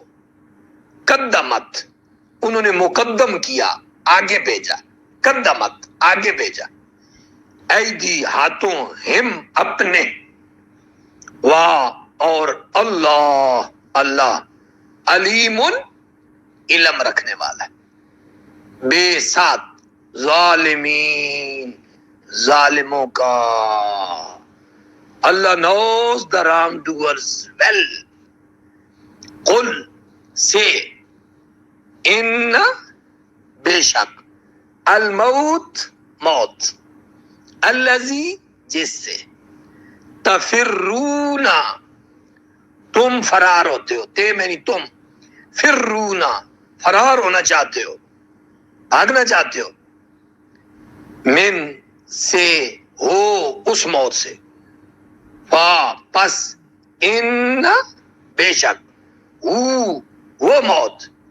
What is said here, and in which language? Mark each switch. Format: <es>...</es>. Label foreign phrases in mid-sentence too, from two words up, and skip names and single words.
<ur>قدمت انہوں نے مقدم کیا، آگے بھیجا، قدمت آگے بھیجا، ایدی ہاتھوں، ہم اپنے، واہ اور اللہ علیم علم رکھنے والا ہے، بے ساتھ، ظالمین ظالموں کا،</ur> <en>Allah knows the wrongdoers well.</en> <ar>Qul, say, inna, beshak, al-maut, maut, allazi,</ar> <ur>jisse, tafirruna, تم فرار ہوتے ہو، تے میں نہیں تم، فررونا فرار ہونا چاہتے ہو، بھاگنا چاہتے ہو، من سے ہو اس موت سے، پس ان بے شک وہ موت</ur>